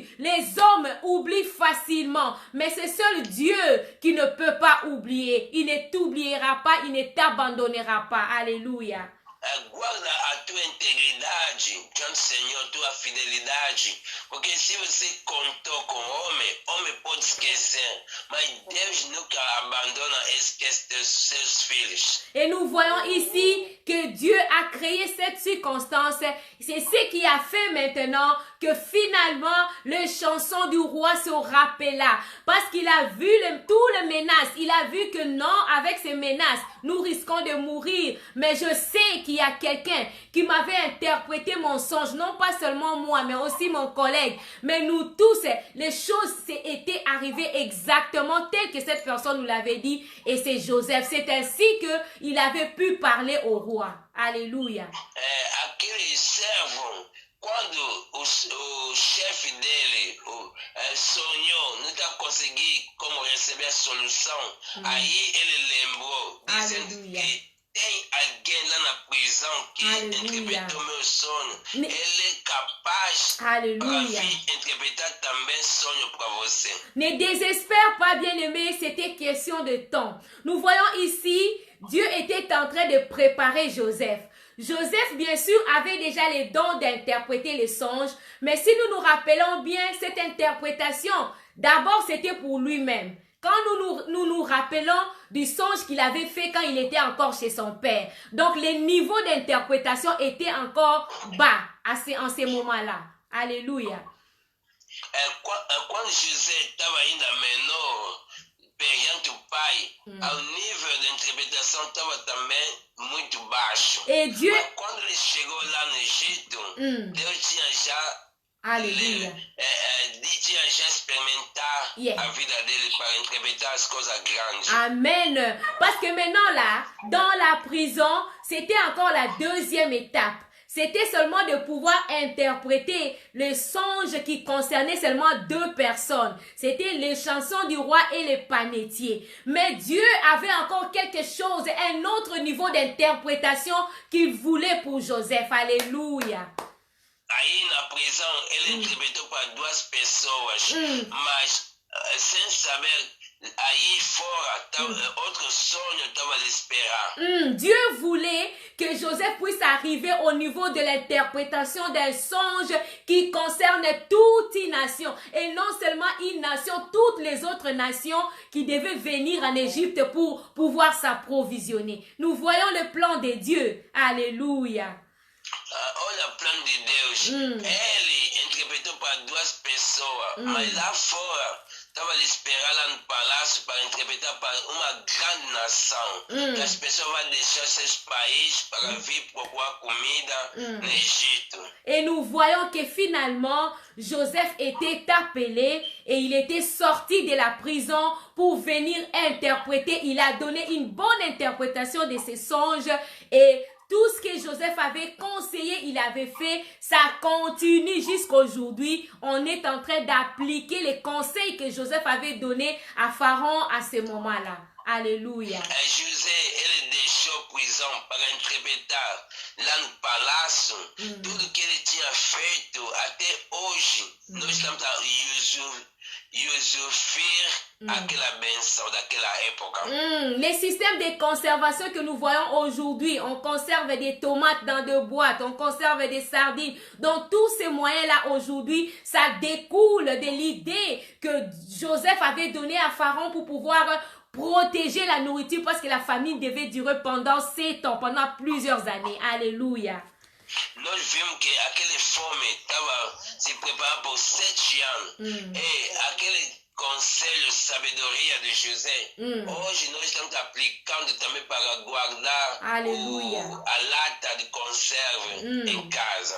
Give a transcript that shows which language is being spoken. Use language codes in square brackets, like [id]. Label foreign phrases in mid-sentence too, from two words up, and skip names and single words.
[fr] Les hommes oublient facilement. Mais c'est seul Dieu qui ne peut pas oublier. Il ne t'oubliera pas, il ne t'abandonnera pas. Alléluia. [pt] guarda a tua integridade diante do Senhor, tua fidelidade, porque se você contou com homem pode esquecer, mas Deus nunca abandona e esquece dos seus filhos. [fr] Et nous voyons ici que Dieu a créé cette circonstance. C'est ce qui a fait maintenant que finalement le chanson du roi se rappela. Parce qu'il a vu toutes les menaces. Il a vu que non, avec ces menaces, nous risquons de mourir. Mais je sais qu'il y a quelqu'un qui m'avait interprété mon songe. Non pas seulement moi, mais aussi mon collègue. Mais nous tous, les choses étaient arrivées exactement telles que cette personne nous l'avait dit. Et c'est Joseph. C'est ainsi qu'il avait pu parler au roi. Alléluia. [pt] Aquele servo, quando o chefe dele sonhou, não está conseguindo como receber a solução, aí ele lembrou, dizendo que tem alguém lá na prisão que interpretou meu sonho. Ele é capaz para vir interpretar também sonho para você. [fr] Ne désespère pas, bien-aimé, c'était question de temps. Nous voyons ici, Dieu était en train de préparer Joseph. Joseph, bien sûr, avait déjà les dons d'interpréter les songes, mais si nous nous rappelons bien, cette interprétation, d'abord, c'était pour lui-même. Quand nous rappelons du songe qu'il avait fait quand il était encore chez son père. Donc, les niveaux d'interprétation étaient encore bas en ces moments-là. Alléluia. [pt] Quand José estava ainda menor, perante o pai, o nível de interpretação estava também muito baixo. [fr] Et Dieu... [pt] Mas quando ele chegou lá no Egito, Deus tinha já... Alléluia. Tinha já experimentar a vida dele para interpretar as coisas grandes. Amen. [fr] Parce que maintenant là, dans la prison, c'était encore la deuxième étape. C'était seulement de pouvoir interpréter le songe qui concernait seulement 2 personnes. C'était les chansons du roi et les panetiers. Mais Dieu avait encore quelque chose, un autre niveau d'interprétation qu'il voulait pour Joseph. Alléluia. [pt] Aí na prisão, ele interpretou para 2 pessoas, mas sem saber, aí fora, outro sonho estava a lhe esperar. [fr] Dieu voulait que Joseph puisse arriver au niveau de l'interprétation d'un songe qui concerne toute une nation. Et non seulement une nation, toutes les autres nations qui devaient venir en Égypte pour pouvoir s'approvisionner. Nous voyons le plan de Dieu. Alléluia. [pt] Olha o plano de Deus. Ele interpretou para 2 pessoas, mas lá fora estava a esperar lá no palácio para interpretar para uma grande nação. Que as pessoas vão deixar seus países para vir procurar comida no Egito. [fr] Et nous voyons que finalement, Joseph était appelé et il était sorti de la prison pour venir interpréter. Il a donné une bonne interprétation de ses songes et tout ce que Joseph avait conseillé, il avait fait, ça continue jusqu'aujourd'hui. On est en train d'appliquer les conseils que Joseph avait donnés à Pharaon à ce moment-là. Alléluia. [pt] José, ele deixou prisão para interpretar lá no palácio tudo que ele tinha feito até hoje. Nós estamos a usufruir aquela benção daquela época. [fr] Les systèmes de conservation que nous voyons aujourd'hui, on conserve des tomates dans 2 boîtes, on conserve des sardines. Donc tous ces moyens-là aujourd'hui, ça découle de l'idée que Joseph avait donnée à Pharaon pour pouvoir protéger la nourriture parce que la famine devait durer pendant 7 ans, pendant plusieurs années. Alléluia. [pt] Nós vimos que aquele fome estava se preparando por 7 anos. E aquele conselho, sabedoria de José, hoje nós estamos aplicando também para guardar a lata de conserve em casa.